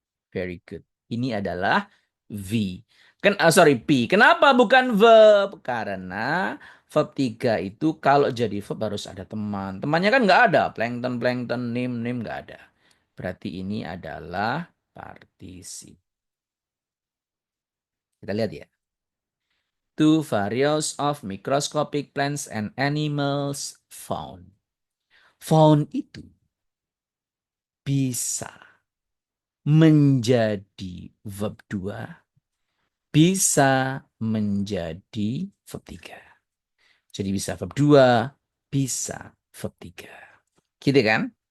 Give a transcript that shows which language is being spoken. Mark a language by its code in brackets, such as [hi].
[en] Very good. [id] Ini adalah V. [en] Sorry, P. [id] Kenapa bukan verb? Karena verb 3 itu kalau jadi verb harus ada teman. Temannya kan nggak ada. Plankton, plankton, nim, nim nggak ada. Berarti ini adalah partisip. Kita lihat ya. [en] Two various of microscopic plants and animals found. [id] Found itu bisa menjadi verb 2, bisa menjadi verb 3. Jadi bisa verb 2, bisa verb 3. Gitu kan?